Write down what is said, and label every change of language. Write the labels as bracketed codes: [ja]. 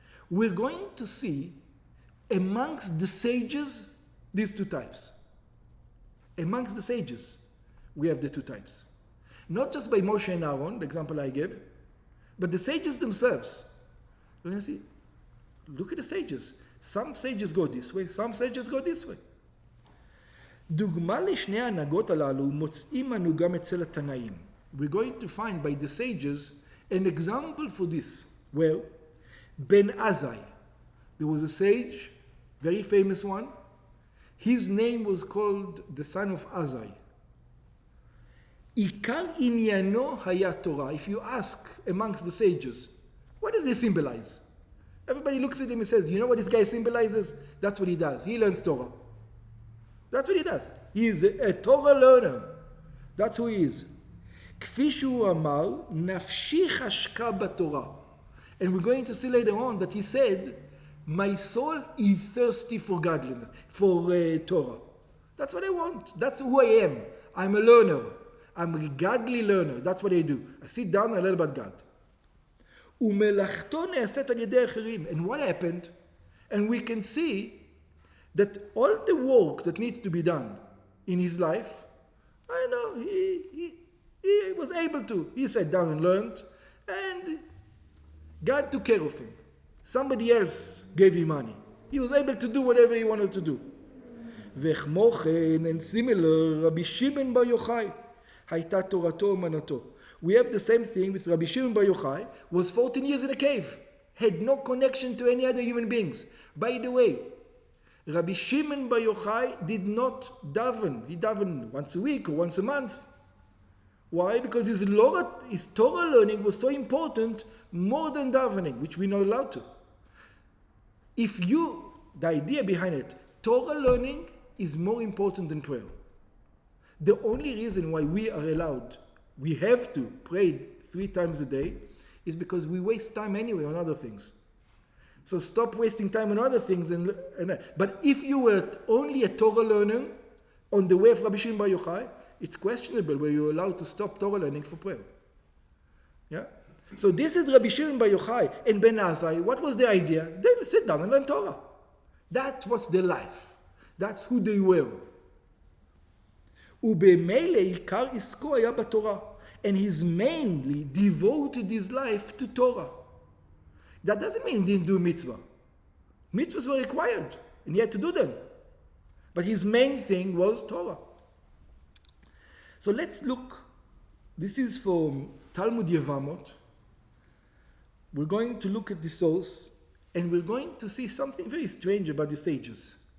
[en] We're going to see amongst the sages these two types. Amongst the sages, we have the two types. Not just by Moshe and Aaron, the example I gave, but the sages themselves. You're going to see, look at the sages. Some sages go this way, some sages go this way. [he] דוגמה לשני ההנהגות הללו מוצאים אנו גם אצל התנאים. [en] We're going to find by the sages an example for this. Well, Ben Azai, there was a sage, very famous one. His name was called the son of Azai. [he] עיקר עניינו היה תורה. [en] If you ask amongst the sages, what does he symbolize? Everybody looks at him and says, you know what this guy symbolizes? That's what he does. He learns Torah. That's what he does. He is a Torah learner. That's who he is. [he] כפי שהוא אמר, נפשי חשקה בתורה. [en] And we're going to see later on that he said, my soul is thirsty for godliness, for Torah. That's what I want. That's who I am. I'm a learner. I'm a godly learner. That's what I do. I sit down and I learn about God. [he] ומלאכתו נעשית על ידי אחרים. [en] And what happened? And we can see that all the work that needs to be done in his life, I know, he was able to. He sat down and learned, and God took care of him. Somebody else gave him money. He was able to do whatever he wanted to do. [he] וכמו כן, [en] and similar, [he] רבי שמעון בר יוחאי, הייתה תורתו אומנותו. [en] We have the same thing with Rabbi Shimon Bar Yochai, was 14 years in a cave, had no connection to any other human beings. By the way, Rabbi Shimon Bar Yochai did not daven. He davened once a week or once a month. Why? Because his Torah learning was so important, more than davening, which we're not allowed to. The idea behind it, Torah learning is more important than prayer. The only reason why we are allowed, we have to pray 3 times a day, is because we waste time anyway on other things. So stop wasting time on other things. But if you were only a Torah learner on the way of Rabbi Shimon Bar Yochai, it's questionable where you're allowed to stop Torah learning for prayer. Yeah? So this is Rabbi Shimon Bar Yochai and Ben Azai. What was the idea? They sit down and learn Torah. That was their life. That's who they were. [he] ובמילא עיקר עסקו היה בתורה. [en] And he's mainly devoted his life to Torah. That doesn't mean he didn't do mitzvah. Mitzvahs were required, and he had to do them. But his main thing was Torah. So let's look. This is from Talmud Yevamot. We're going to look at the source, and we're going to see something very strange about the sages.